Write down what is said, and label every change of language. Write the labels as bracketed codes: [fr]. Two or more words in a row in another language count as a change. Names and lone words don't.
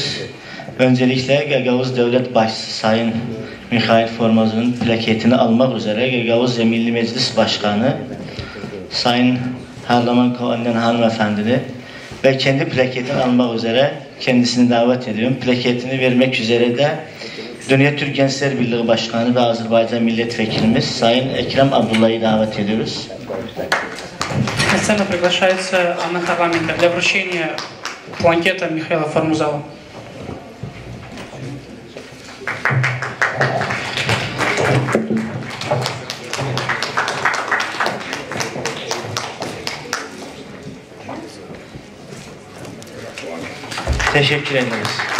[tr] Öncelikle Gagavuz Devlet Başçısı Sayın Mikhail Formaz'ın plaketini almak üzere Gagavuzya Milli Meclis Başkanı Sayın Harlaman Kovannen hanımefendini ve kendi plaketini almak üzere kendisini davet ediyorum. Plaketini vermek üzere de Dünya Türk Gençler Birliği Başkanı ve Azerbaycan Milletvekilimiz Sayın Ekrem Abdullah'ı davet ediyoruz. [ru] На сцену приглашается Анна Харламенко для вручения планкета Михаила Формузова. [tr] Teşekkür ederiz.